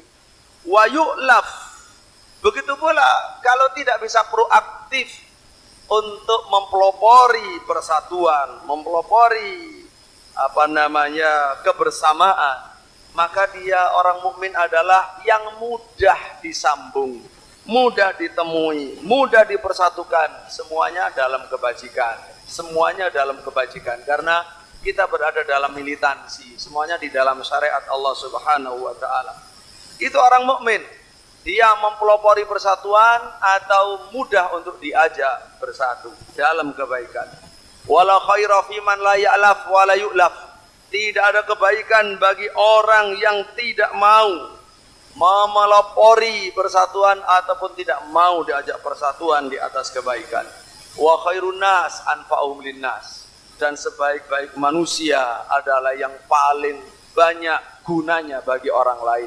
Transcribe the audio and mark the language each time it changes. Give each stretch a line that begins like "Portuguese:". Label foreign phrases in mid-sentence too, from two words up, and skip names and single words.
Arabic: ويؤلف,
Indonesian: begitu pula kalau tidak bisa proaktif untuk mempelopori persatuan, mempelopori kebersamaan, maka dia orang mukmin adalah yang mudah disambung, mudah ditemui, mudah dipersatukan, semuanya dalam kebajikan, karena kita berada dalam militansi, semuanya di dalam syariat Allah
Arabic: سبحانه وتعالى.
Indonesian: Itu orang mukmin. Dia mempelopori persatuan atau mudah untuk diajak bersatu dalam kebaikan.
Arabic: ولا خير فيمن لا يألف ولا يؤلف.
Indonesian: Tidak ada kebaikan bagi orang yang tidak mau memelopori persatuan ataupun tidak mau diajak persatuan di atas kebaikan.
Arabic: وخير الناس أنفعهم للناس.
Indonesian: Dan sebaik-baik manusia adalah yang paling banyak gunanya bagi orang lain.